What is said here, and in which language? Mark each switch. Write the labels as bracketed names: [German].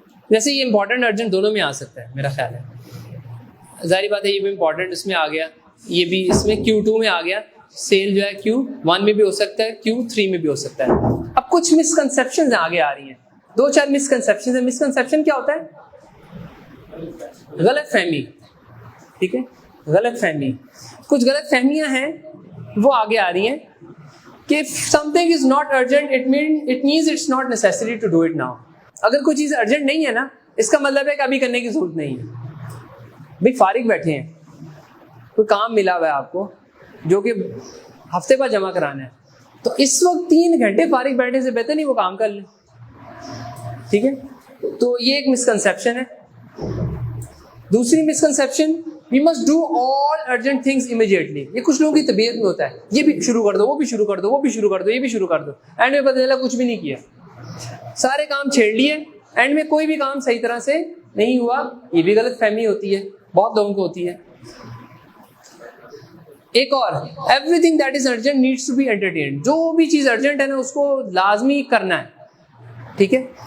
[Urdu] ویسے یہ important urgent دونوں میں آ سکتا ہے میرا خیال ہے، ظاہری بات ہے یہ بھی امپورٹنٹ اس میں آ گیا، یہ بھی اس میں Q2 میں آ گیا. سیل جو ہے Q1 میں بھی ہو سکتا ہے، Q3 میں بھی ہو سکتا ہے. اب کچھ مسکنسیپشنز آگے آ رہی ہیں، 2-4 مسکنسیپشنز ہیں. مسکنسیپشن کیا ہوتا ہے؟ غلط فہمی، ٹھیک ہے، غلط فہمی. کچھ غلط فہمیاں ہیں وہ آگے آ رہی ہیں کہ [English] something is not urgent it means it's not necessary to do it now. [Urdu] اگر کوئی چیز ارجنٹ نہیں ہے نا، اس کا مطلب ہے کہ ابھی کرنے کی ضرورت نہیں ہے. بھائی فارغ بیٹھے ہیں، کوئی کام ملا ہوا ہے آپ کو جو کہ ہفتے بعد جمع کرانا ہے، تو اس وقت 3 گھنٹے فارغ بیٹھنے سے بہتر نہیں وہ کام کر لیں، ٹھیک ہے. تو یہ ایک مسکنسیپشن ہے. دوسری misconception, [English] we must do all urgent things immediately. [Urdu] یہ کچھ لوگوں کی طبیعت میں ہوتا ہے، یہ بھی شروع کر دو، وہ بھی شروع کر دو، وہ بھی شروع کر دو، یہ بھی شروع کر دو، اینڈ میں پتہ چلا کچھ بھی نہیں کیا، سارے کام چھیڑ لیے، اینڈ میں کوئی بھی کام صحیح طرح سے نہیں ہوا. یہ بھی غلط فہمی ہوتی ہے، بہت لوگوں کو ہوتی ہے. ایک اور، [English] Everything that is urgent needs to be entertained. [Urdu] جو بھی چیز ارجنٹ ہے نا اس کو لازمی کرنا ہے، ٹھیک ہے.